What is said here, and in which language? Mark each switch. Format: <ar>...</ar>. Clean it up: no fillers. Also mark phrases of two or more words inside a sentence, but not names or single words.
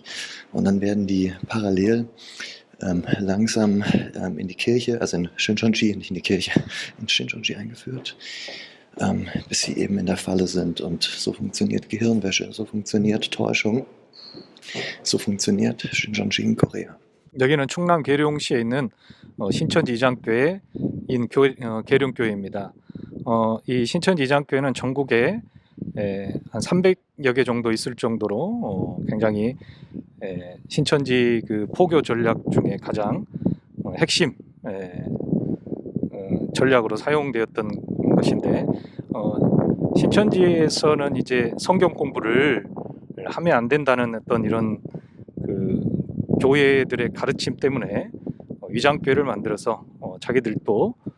<de>Und dann werden die parallel langsam in die Kirche, also in Shincheonji, nicht in die Kirche, in Shincheonji eingeführt, bis sie eben in der Falle sind. Und so funktioniert Gehirnwäsche, so funktioniert Täuschung, so funktioniert Shincheonji in Korea.</de> <ko>여기는 충남 계룡시에 있는 신천지 이장교회인 계룡교회입니다. 이 신천지 이장교회는 전국에 한 300여 개 정도 있을 정도로 굉장히 신천지 그 포교 전략 중에 가장 핵심 전략으로 사용되었던 것인데, 신천지에서는 이제 성경 공부를 하면 안 된다는 어떤 이런 그 교회들의 가르침 때문에 위장교회를 만들어서 자기들도</ko>